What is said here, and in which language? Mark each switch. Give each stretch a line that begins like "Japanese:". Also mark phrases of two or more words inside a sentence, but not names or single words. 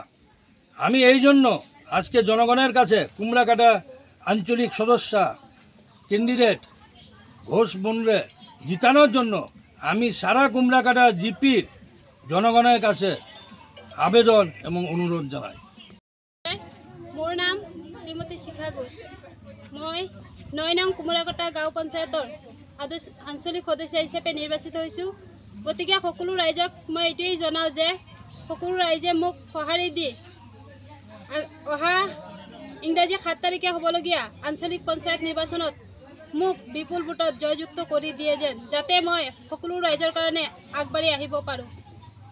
Bangla: আমি এই জন্য আজকে জনগণের কাছে কুমড়াকাটা আঞ্চলিক সদস্যা ক্যান্ডিডেট ঘোষ বন্ডে জিতানোর জন্য আমি সারা কুমড়াকাটা জিপির জনগণের কাছে আবেদন এবং অনুরোধ জানাই।
Assamese: মোৰ নাম শ্ৰীমতী শিখা ঘোষ। মই 9 নং কুমড়াকাটা গাঁও পঞ্চায়তৰ আঞ্চলিক সদস্য হিচাপে নিৰ্বাচিত হৈছোঁ। গতিকে সকলো ৰাইজক মই এইটোৱেই জনাওঁ যে সকলো ৰাইজে মোক সঁহাৰি দি অহা ইংৰাজী 7 তাৰিখে হ'বলগীয়া আঞ্চলিক পঞ্চায়ত নিৰ্বাচনত মোক বিপুল ভোটত জয়যুক্ত কৰি দিয়ে যেন, যাতে মই সকলো ৰাইজৰ কাৰণে আগবাঢ়ি আহিব পাৰোঁ।